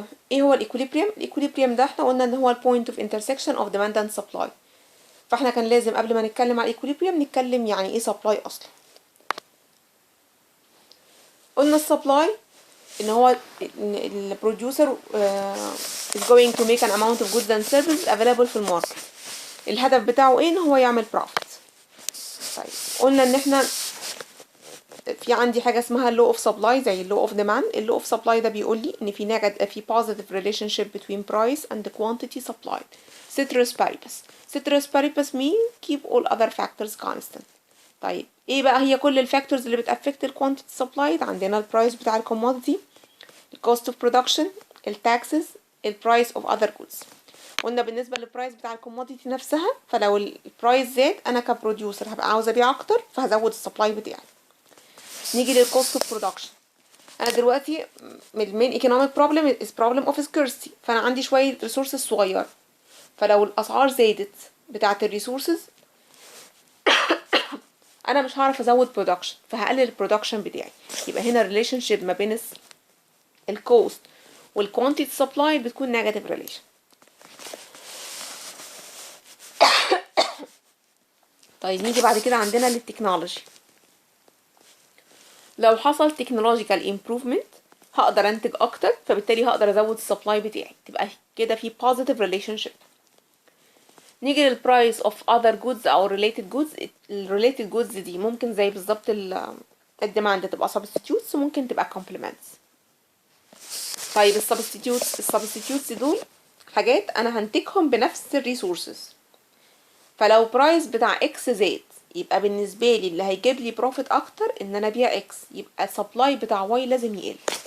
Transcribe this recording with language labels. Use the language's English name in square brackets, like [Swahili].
[Arabic] ايه هو الايكوليبريم؟ الايكوليبريم ده احنا قلنا ان هو البوينت اوف انترسكشن اوف ديماند اند سبلاي. فاحنا كان لازم قبل ما نتكلم على الايكوليبريم نتكلم يعني ايه سبلاي اصلا. قلنا السبلاي ان هو البروديوسر [English] is going to make an amount of goods and services available [Arabic] في الماركت. الهدف بتاعه ايه؟ ان هو يعمل profit. طيب قلنا ان احنا في عندي حاجه اسمها law of supply زي law of demand. [English] law of supply [Arabic] ده بيقول لي ان في [English] positive relationship between price and the quantity supplied. ceteris paribus. ceteris paribus mean keep all other factors constant. [Arabic] طيب ايه بقى هي كل الفاكتورز اللي بتأفكت الكوانتيتي سبلايد؟ عندنا البرايس بتاع الكوموديتي، الكوست اوف برودكشن، التاكسز، البرايس اوف اذر جودز. قلنا بالنسبه للبرايس بتاع الكوموديتي نفسها، فلو البرايس زاد انا كبروديوسر هبقى عاوزه ابيع اكتر فهزود السبلاي بتاعي. نيجي للكوست اوف برودكشن. انا دلوقتي المين ايكونوميك بروبلم از بروبلم اوف سكيرسيتي، فانا عندي شويه ريسورسز صغيره، فلو الاسعار زادت بتاعه الريسورسز انا مش هعرف ازود برودكشن فهقلل البرودكشن بتاعي. يبقى هنا الريليشن شيب ما بين الكوست والكوانتيتي سبلاي بتكون نيجاتيف ريليشن. طيب نيجي بعد كده عندنا للتكنولوجي. لو حصل تكنولوجيكال امبروفمنت هقدر انتج اكتر، فبالتالي هقدر ازود السبلاي بتاعي، تبقى كده في [English] positive relationship. [Arabic] نيجي للبرايس اوف other goods او related goods. الريليتد جودز دي ممكن زي بالظبط الديماند تبقى substitutes وممكن تبقى complements. طيب السبستيتيوتس دول حاجات انا هنتجهم بنفس الريسورسز. فلو برايس بتاع اكس زاد يبقى بالنسبه لي اللي هيجيب لي بروفيت اكتر ان انا ابيع اكس، يبقى السبلاي بتاع واي لازم يقل.